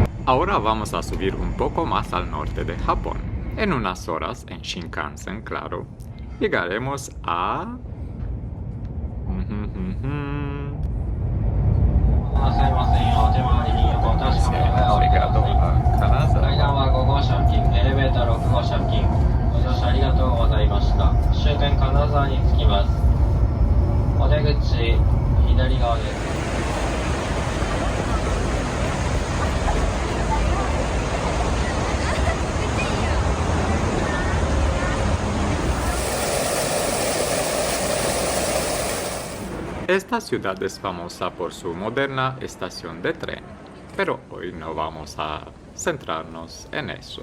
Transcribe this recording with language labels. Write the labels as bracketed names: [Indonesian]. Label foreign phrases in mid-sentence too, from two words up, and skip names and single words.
[Spanish] Ahora vamos a subir un poco más al norte de Japón. En unas horas, en Shinkansen, claro, llegaremos a... Llegado a Kanazawa. [Japanese] 階段は5号車付近、エレベーター6号車付近、ご乗車ありがとうございました。終点金沢に着きます。お出口、左側です。 [Spanish] Esta ciudad es famosa por su moderna estación de tren, pero hoy no vamos a centrarnos en eso.